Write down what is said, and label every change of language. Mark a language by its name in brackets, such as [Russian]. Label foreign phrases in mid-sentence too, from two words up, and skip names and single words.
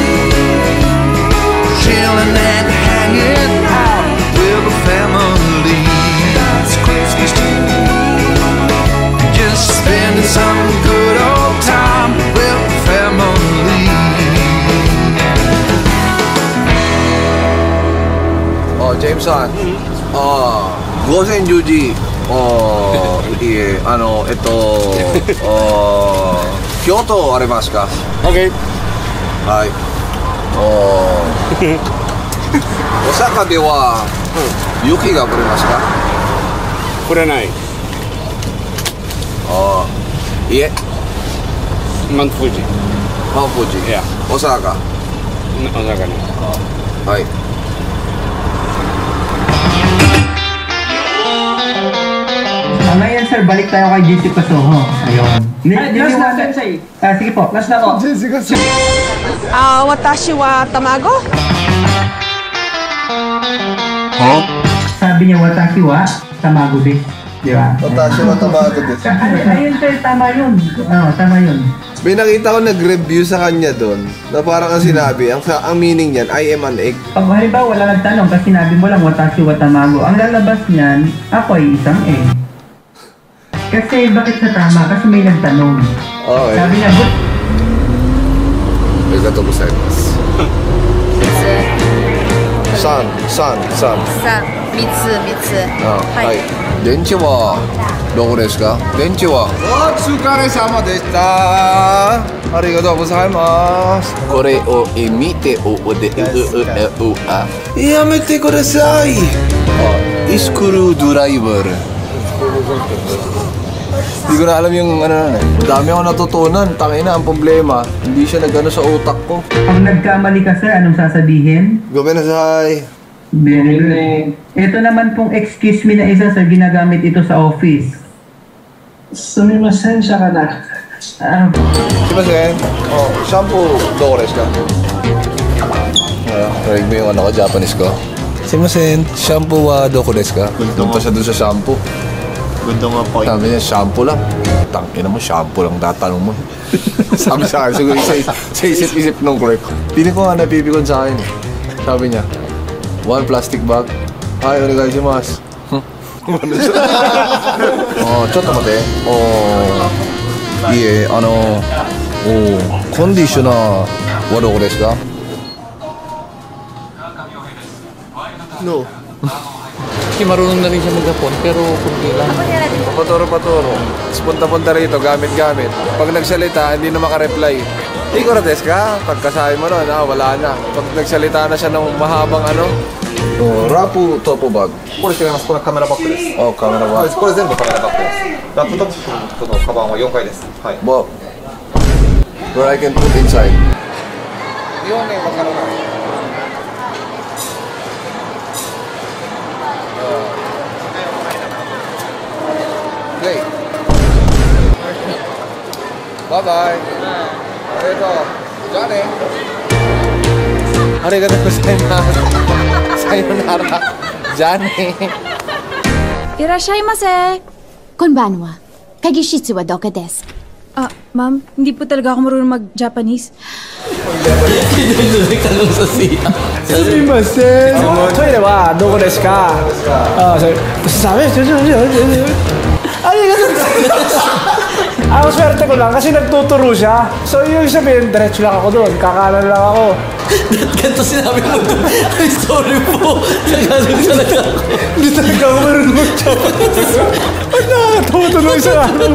[English] Chilling and hanging out with the family. That's Christmas to me. Spending some good old time with family. Oh, Jameson. [Japanese] Gosen Yuji. Kyoto ありますか? [English] Okay. [Japanese] はい。Osaka では雪が降りますか? 降らない。いえ。 [English] Mount Fuji. Mount Fuji. Yeah. Osaka. [Filipino] Osaka na. [Japanese] はい。 [Filipino] Ngayon sir, balik tayo kay JC Pasoho. Ayun. Last na, Sensei. Sige po, last na po. [Japanese] 私は卵? [Filipino] Huh? Sabi niya, [Japanese] 私は卵 [Filipino] din. Di ba? [Japanese] 私は卵 din. [Filipino] Ayun sir, tama yun. Tama yun. May nakita ko nag-review sa kanya doon na parang ang sinabi, ang meaning niyan, [English] I am an egg. [Filipino] Pag halimbawa wala nagtanong kasi sinabi mo lang [Japanese] 私は卵, [Filipino] ang lalabas niyan, ako ay isang egg. Kasi bakit sa tama? Kasi may nagtanong. [English] Okay. [Filipino] Sabi niya, [English] but... [Japanese] ありがとうございます. San. Mitsu. Hai. 電池はどこですか？電池はお疲れ様でした. ありがとうございます。これを見てお出やめてください. [English] Screw driver. [Filipino] Hindi ko na alam yung dami ako natutunan. Tangina, ang problema, hindi siya nagano sa utak ko. Pag nagkamali ka sir, anong sasabihin? [Japanese] Gomenasai. [English] Very good. [Filipino] Ito naman pong [English] excuse me [Filipino] na isa sir, ginagamit ito sa office. Sumimasen siya ka na. [Japanese] すみません？シャンプーどこですか? [Filipino] Narinig mo yung Japanese ko? [Japanese] すみません、シャンプーはどこですか? [Filipino] Doon pa siya doon sa shampoo. Sabi niya, shampoo lang. Tangina mo, shampoo lang tatanong mo. Sabi sa akin, siguro sa isip-isip nung clerk. Pili ko nga napipikon sa akin. Sabi niya, 1 [English] plastic bag. [Filipino] Ay, [Japanese] onegaishimasu. ちょっと待て。いいえ、コンディショナーはどこですか? [English] No. [Filipino] Marunong na rin siya mag-Japon, pero kundi lang. Paturo. Punta-punta rito, gamit-gamit. Pag nagsalita, hindi na makareply. [Japanese] いくらですか? [Filipino] Pagkasabi mo nun, wala na. Pag nagsalita na siya ng mahabang Rapu topo bag. [Japanese] これ違います。これはカメラバッグです。カメラバッグ。これ全部カメラバッグです。ラップトップのカバンは4階です。はい。 [English] But where I can put inside. [Japanese] 日本ね、わからない。Okay. [English] Bye-bye. Johnny. [Japanese] ありがとうございます. Sayonara. Johnny. Irashaimase. Konbanwa. かぎしつはどかです? [Filipino] Ma'am, hindi po talaga ako marunong mag-Japanese. Nagtanong sa siya. [Japanese] すみません。トイレはどこですか？ [Filipino] あ、sabi, aりがとうございます。Ang swerte ko lang kasi nagtuturo siya. So yung sabihin, diretso lang ako doon. Kakanan lang ako. Ganito sinabi mo doon. [English] I'm sorry [Filipino] po. Tagalog talaga ako. Hindi talaga ako marunong mag-Japanese. Ang nakakatawa tuloy sa araw.